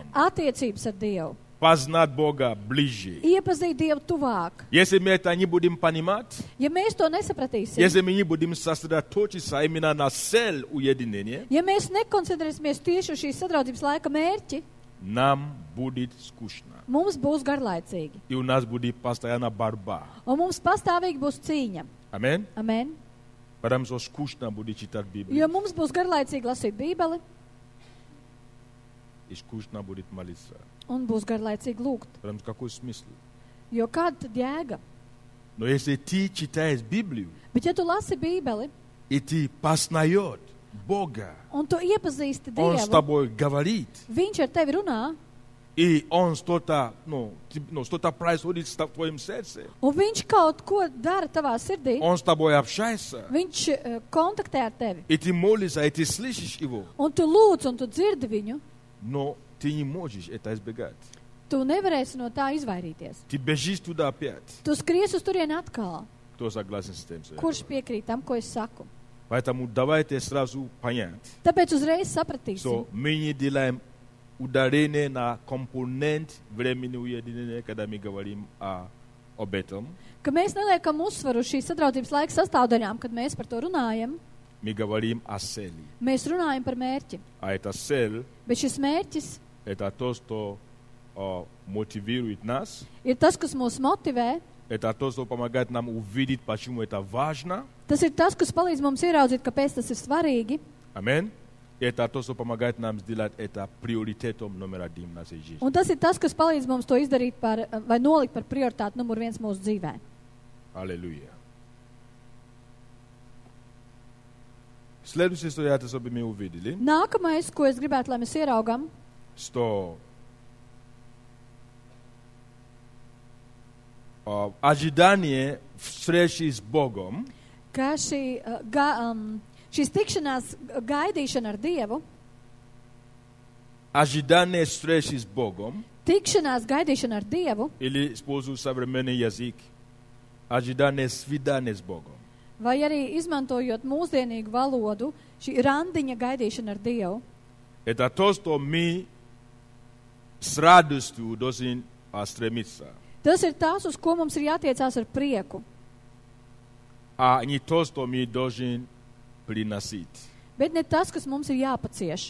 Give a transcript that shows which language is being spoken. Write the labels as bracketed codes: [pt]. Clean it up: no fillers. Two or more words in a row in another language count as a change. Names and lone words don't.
[lv] Attiecības ar Dievu. [ru] Познать Бога ближе. [lv] Iepazīt Dievu tuvāk. [ru] Если мы это не будем понимать, [lv] Ja mēs to nesapratīsim, [ru] если мы не будем сосредоточиться именно на цель уединения, [lv] ja mēs nekoncentrēsimies tieši uz šīs sadraudzības laika mērķi, [ru] нам будет скучно. [lv] mums būs garlaicīgi. [ru] И у нас будет постоянно борьба. [lv] Un mums pastāvīgi būs cīņa. [ru] Amen? [lv] Amen. [ru] Потому что скучно будет читать Библию. [lv] Jo mums būs garlaicīgi lasīt Bībeli [ru] И скучно будет молиться. [lv] un būs garlaicīgi lūgt. [ru] Потому что какой смысл? [lv] Jo kāda tad jēga? [ru] Но если ты читаешь Библию, [lv] Bet ja tu lasi Bībeli [ru] и ты познаешь Бога, [lv] un tu iepazīsti [ru] Он с [lv] Dievu, [ru] тобой говорит, [lv] Viņš ar tevi runā, [ru] и Он что-то, что-то происходит в твоем сердце, [lv] un Viņš kaut ko dara tavā sirdī, [ru] Он с тобой общается, [lv] Viņš kontaktē ar tevi, [ru] и ты молишься, и ты слышишь Его, [lv] un tu lūdz, un tu dzirdi viņu, [ru] но ты не можешь это избегать. [lv] tu nevarēsi no tā izvairīties. [ru] Ты бежишь туда опять. [lv] Tu skries uz turieni atkal. [ru] Кто согласен с тем? [lv] Kurš piekrīt tam, ko es saku? [ru] Поэтому давайте сразу понять, [lv] Tāpēc uzreiz sapratīsim, [ru] что мы не делаем ударение на компонент времени уединения, когда мы говорим об этом. [lv] ka mēs neliekam uzsvaru uz šīs sadraudzības laika sastāvdaļām, kad mēs par to runājam. [ru] Мы говорим о цели. [lv] Mēs runājam par mērķi, [ru] А эта цель [lv] bet šis mērķis – [ru] это то, что мотивирует нас. [lv] ir tas, kas mūs motivē. [ru] Это то, что помогает нам увидеть, почему это важно. [lv] Tas ir tas, kas palīdz mums ieraudzīt, kāpēc tas ir svarīgi. [ru] Аминь. Это то, что помогает нам сделать это приоритетом номер один в нашей жизни. [lv] Un tas ir tas, kas palīdz mums to izdarīt par, vai nolikt par prioritāti numur 1 mūsu dzīvē. [ru] Аллилуйя. Следующее, что я это, чтобы мы увидели, [lv] Nākamais, ko es gribētu, lai mēs ieraugam, [ru] что ожидание встречи с Богом [lv] ka šīs tikšanās gaidīšana ar Dievu, [ru] ожидание встречи с Богом, [lv] tikšanās gaidīšana ar Dievu, [ru] или использую современный язык, ожидание свидания с Богом. [lv] vai arī izmantojot mūsdienīgu valodu, šī randiņa gaidīšana ar Dievu, [ru] Это то, что мы с радостью должны стремиться, [lv] tas ir tas, uz ko mums ir jātiecās ar prieku, [ru] а не то, что мы должны приносить. [lv] bet ne tas, kas mums ir jāpacieš.